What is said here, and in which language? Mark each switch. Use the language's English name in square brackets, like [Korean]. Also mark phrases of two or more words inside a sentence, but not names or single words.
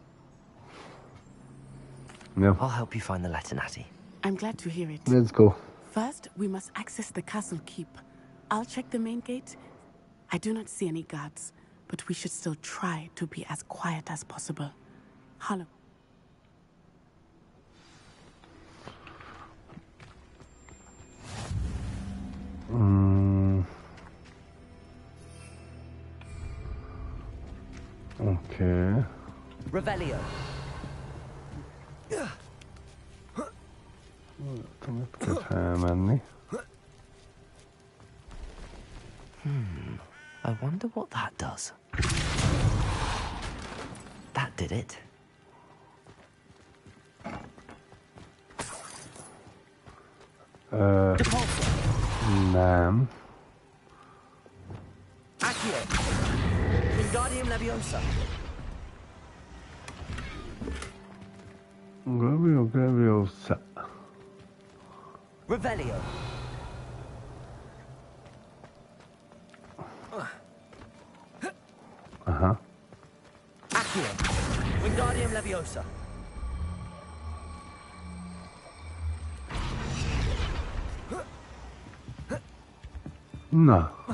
[English] Yeah. I'll help you find the letter, Natty. I'm glad to hear it. Let's go. First, we must access the castle keep. I'll check the main gate. I do not see any guards, but we should still try to be as quiet as possible. Harlow. Okay. Revelio. [Hungarian] Itt kell felmenni. [English] I wonder what that does. That did it. [Hungarian] Nem. Accio. Wingardium Leviosa. Leviosa. Revelio. Aha. Accio. Wingardium Leviosa. Na.